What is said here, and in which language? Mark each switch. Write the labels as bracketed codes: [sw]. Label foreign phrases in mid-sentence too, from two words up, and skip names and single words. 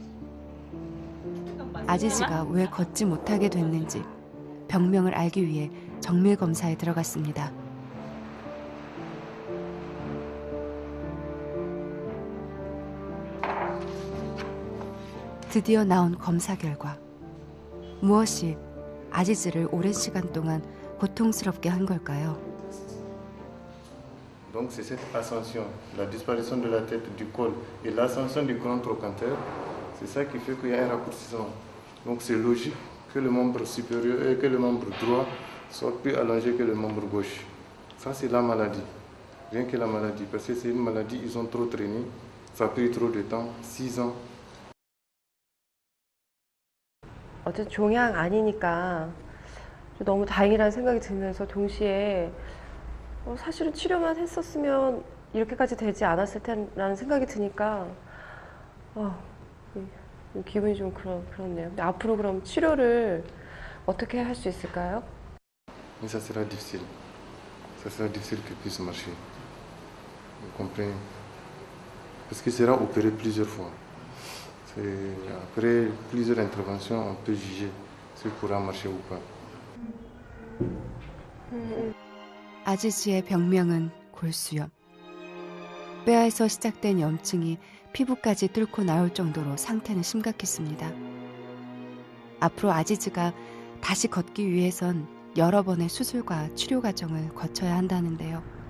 [ko] 아지즈가 왜 걷지 못하게 됐는지 병명을 알기 위해 정밀 검사에 들어갔습니다. 드디어 나온 검사 결과. 무엇이 아지즈를 오랜 시간 동안 고통스럽게 한 걸까요? [fr] Donc c'est cette ascension, la disparition de la tête, du col et l'ascension du grand trochanter, c'est ça qui fait qu'il y a un raccourcissement. Donc c'est logique que le membre supérieur et que le membre droit soit plus allongé que le membre gauche. Ça c'est la maladie, rien que la maladie, parce que c'est une maladie, ils ont trop traîné, ça a pris trop de temps, 6 ans. [ko] 어쨌든 종양 아니니까 너무 다행이라는 생각이 들면서 동시에 사실은 치료만 했었으면 이렇게까지 되지 않았을 테라는 생각이 드니까 기분이 좀 그렇네요. 근데 앞으로 그럼 치료를 어떻게 할 수 있을까요? [fr] Mais ça sera difficile. Ça sera difficile qu'il puisse marcher. Vous comprenez? Parce qu'il sera opéré plusieurs fois. Après plusieurs interventions, on peut juger s'il pourra marcher ou pas. [ko] 아지즈의 병명은 골수염. 뼈에서 시작된 염증이 피부까지 뚫고 나올 정도로 상태는 심각했습니다. 앞으로 아지즈가 다시 걷기 위해선 여러 번의 수술과 치료 과정을 거쳐야 한다는데요.